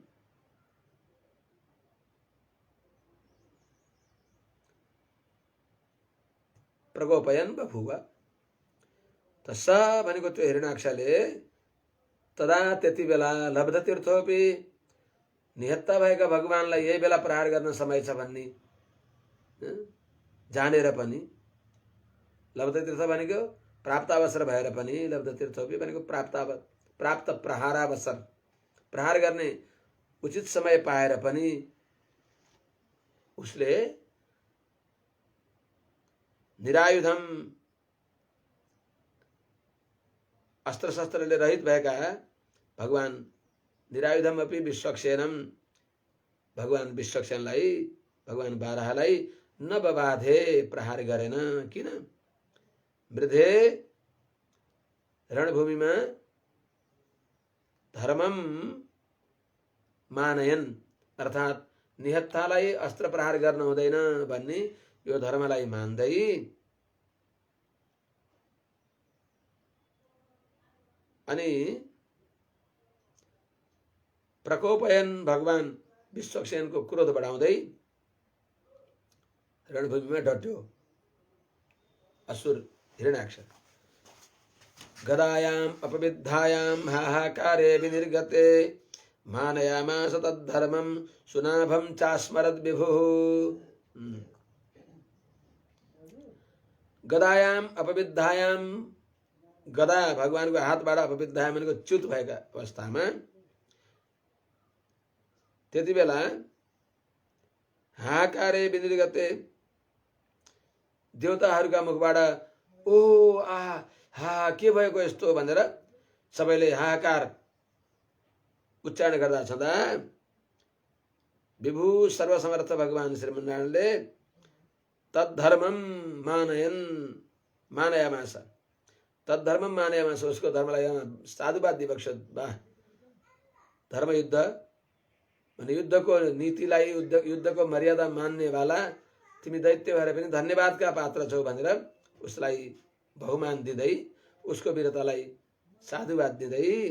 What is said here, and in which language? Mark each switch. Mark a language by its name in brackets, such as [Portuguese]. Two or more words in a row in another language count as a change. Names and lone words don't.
[Sanskrit] प्रकोपयन् बभूव। [Nepali] त स भनेको त्यो हिरण्याक्षले तदा त्यति बेला लब्धतीर्थोऽपि निहत्ता भएका भगवानलाई यही बेला प्रहार गर्न समय छ भन्ने जानेर पनि, लब्धतीर्थ भनेको प्राप्तावसर भएर पनि, लब्धतीर्थोऽपि भनेको प्राप्त प्रहारावसर, प्रहार गर्ने उचित समय पाएर पनि उसले निरायुधम अस्त्र शस्त्रले रहित भएका भगवान [Sanskrit] निरायुधम अपि विश्वक्षेणम [Nepali] भगवान विश्वक्षेणलाई, भगवान बाराहलाई नवबाधे प्रहार गरेन। किन? मृधे रणभूमिमा [Sanskrit] धर्मम मानयन [Nepali] अर्थात् निहत्तालाई अस्त्र प्रहार गर्न हुँदैन भन्ने यो धर्मलाई मान्दै अनि प्रकोपयन भगवान विश्वक्षेणको क्रोध बढाउँदै रणभूमिमा डट्यो असुर हिरण्याक्ष। [Sanskrit] गदायाम् अपविद्धायाम् हाहाकारे विनिर्गते मानयामास तद्धर्मं सुनाभं चास्मरद् विभुः। गदायाम् अपविद्धायाम्, [Nepali] गदा भगवानको हातबाट अपविद्धायाम भनेको च्युत भएका अवस्थामा त्यति बेला [Sanskrit] हाहाकारे विनिर्गते [Nepali] देवताहरूका मुखबाट ओ आहा हा के भएको यस्तो भनेर सबैले हाहाकार उच्चारण गर्दा छँदा विभु सर्वसमर्थ भगवान श्रीमन्नारायणले [Sanskrit] तद्धर्मम मानयामास, तद्धर्मम मानयामास, [Nepali] उसको धर्मलाई साधुवाद विवक्ष धर्मयुद्ध भने युद्धको नीतिलाई, युद्धको मर्यादा मान्ने वाला तिमी दैत्य भएर पनि धन्यवादका पात्र छौ भनेर उसलाई बहुमान दिँदै, उसको वीरतालाई साधुवाद दिँदै